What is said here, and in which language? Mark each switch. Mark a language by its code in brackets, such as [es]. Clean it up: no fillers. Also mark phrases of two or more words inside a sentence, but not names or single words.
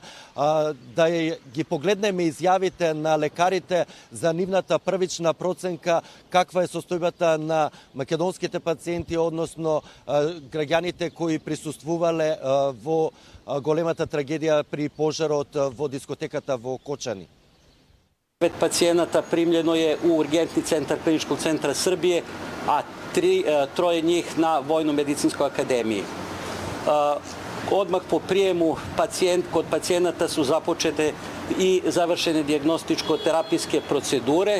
[mk] Да ги погледнеме изјавите на лекарите за нивната првична проценка, каква е состојбата на македонските пациенти, односно граѓаните кои присуствувале во големата трагедија при пожарот во дискотеката во Кочани. [sr] 9 пациенata примljeno je u urgentni centar Kliničkog centra Srbije, a 3 njih na Vojno-medicinskoj akademiji. Odmah po prijemu kod pacijenata su započete i završene dijagnostičko-terapijske procedure.